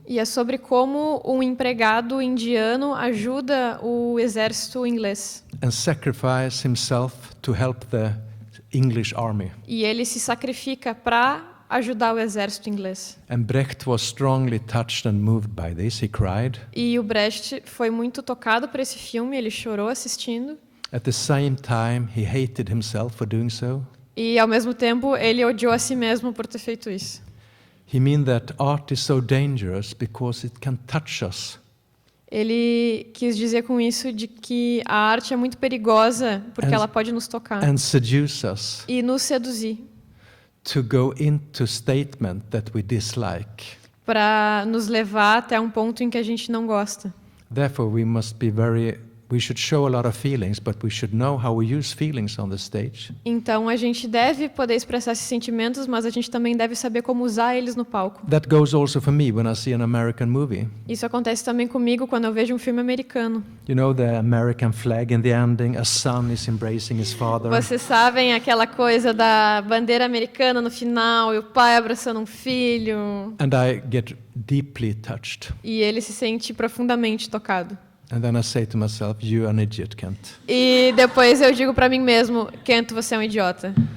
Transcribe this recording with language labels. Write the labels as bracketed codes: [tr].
[pt] E é sobre como um empregado indiano ajuda o exército inglês. [en] And sacrifice himself to help the English army. [pt] E ele se sacrifica para ajudar o exército inglês. [en] And Brecht was strongly touched and moved by this. He cried. [pt] E o Brecht foi muito tocado por esse filme, ele chorou assistindo. [en] At the same time, he hated himself for doing so. [pt] E ao mesmo tempo, ele odiou a si mesmo por ter feito isso. [en] He meant that art is so dangerous because it can touch us. [pt] Ele quis dizer com isso de que a arte é muito perigosa porque ela pode nos tocar [en] And seduce us [pt] e nos seduzir [en] to go into statement that we dislike. [pt] para nos levar até um ponto em que a gente não gosta. [en] Therefore, we should show a lot of feelings, but we should know how we use feelings on the stage. [pt] Então a gente deve poder expressar esses sentimentos, mas a gente também deve saber como usar eles no palco. [en] That goes also for me when I see an American movie. [pt] Isso acontece também comigo quando eu vejo um filme americano. [en] You know the American flag in the ending, a son is embracing his father. [pt] Vocês sabem aquela coisa da bandeira americana no final e o pai abraçando um filho. [en] And I get deeply touched. [pt] E ele se sente profundamente tocado. [en] And then I say to myself, you're an idiot, Kent. [pt] E depois eu digo para mim mesmo, Kent, você é um idiota.